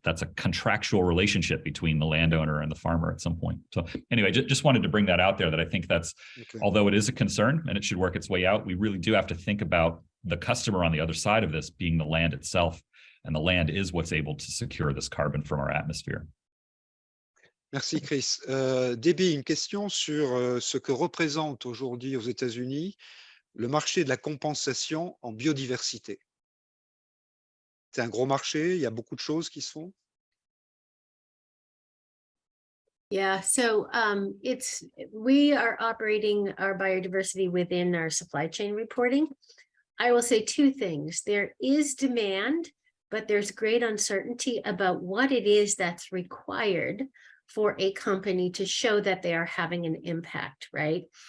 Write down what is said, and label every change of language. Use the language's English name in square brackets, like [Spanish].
[English] That's a contractual relationship between the landowner and the farmer at some point. So anyway, just wanted to bring that out there, that I think that's, although it is a concern and it should work its way out, we really do have to think about the customer on the other side of this being the land itself. And the land is what's able to secure this carbon from our atmosphere. [French] Merci Chris. Debbie, une question sur ce que représente aujourd'hui aux États-Unis le marché de la compensation en biodiversité. C'est un gros marché, il y a beaucoup de choses qui se font. [English] Yeah, so we are operating our biodiversity within our supply chain reporting. I will say two things. There is demand, but there's great uncertainty about what it is that's required for a company to show that they are having an impact, right?